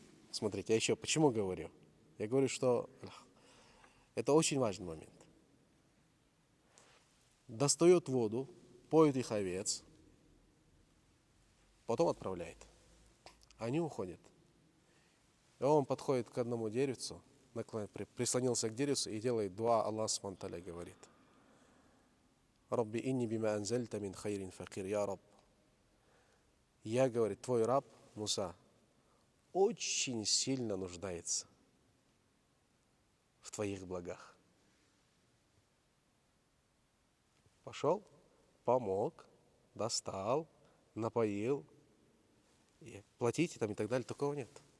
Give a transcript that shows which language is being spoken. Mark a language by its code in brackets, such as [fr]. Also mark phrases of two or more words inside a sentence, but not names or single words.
[ru] Смотрите, я еще почему говорю? Я говорю, что это очень важный момент. Достает воду, поет их овец, потом отправляет. Они уходят. И он подходит к одному деревцу, прислонился к дереву и делает дуа, Аллах [ar] سبحانه وتعالى [ru] говорит: [ar] «رب إني بما أنزلت من خير فقير, [ru] я Раб». Я, говорит, твой раб Муса очень сильно нуждается в твоих благах. Пошел, помог, достал, напоил, и платите там и так далее, такого нет.